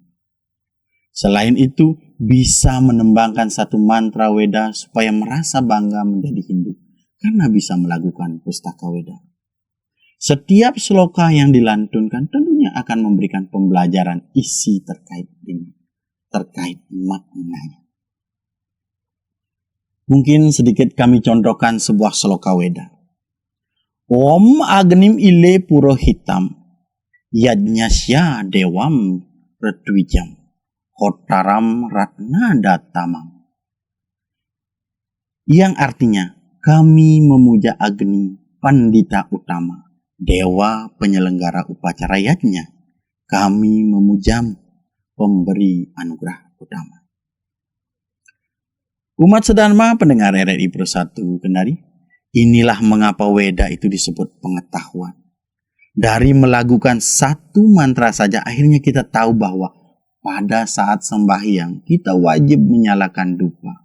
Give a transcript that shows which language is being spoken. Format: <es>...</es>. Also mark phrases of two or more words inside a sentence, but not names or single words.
<id>Selain itu, bisa menembangkan satu mantra Weda supaya merasa bangga menjadi Hindu karena bisa melakukan pustaka Weda. Setiap sloka yang dilantunkan tentunya akan memberikan pembelajaran isi terkait maknanya. Mungkin sedikit kami contohkan sebuah sloka Weda.</id> <sa>ओम् अग्निम् ईळे पुरोहितम् यज्ञस्य देवम् ऋत्विजम् होतारम् रत्न धातमम्,</sa> <id>yang artinya kami memuja Agni Pandita Utama, dewa penyelenggara upacara yajnya. Kami memujamu, pemberi anugerah utama. Umat sedharma pendengar RRI Pro 1 Kendari, inilah mengapa Weda itu disebut pengetahuan. Dari melakukan satu mantra saja akhirnya kita tahu bahwa pada saat sembahyang, kita wajib menyalakan dupa.</id>